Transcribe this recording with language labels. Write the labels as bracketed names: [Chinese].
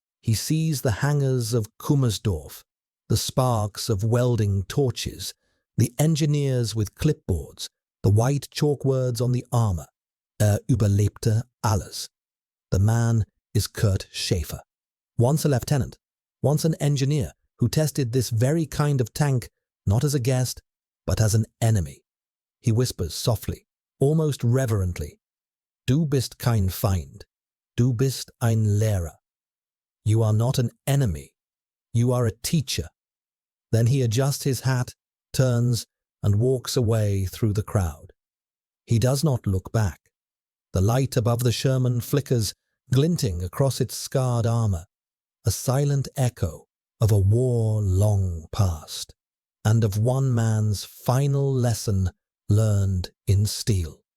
[English] He sees the hangars of Kummersdorf, the sparks of welding torches, the engineers with clipboards, the white chalk words on the armor. [German] Überlebte alles. [English] The man is Kurt Schäfer, once a lieutenant, once an engineer who tested this very kind of tank not as a guest, but as an enemy. He whispers softly, almost reverently, [German] Du bist kein Feind, du bist ein Lehrer. [English] You are not an enemy, you are a teacher. Then he adjusts his hat, turns, and walks away through the crowd. He does not look back. The light above the Sherman flickers, glinting across its scarred armor, a silent echo of a war long past, and of one man's final lesson learned in steel.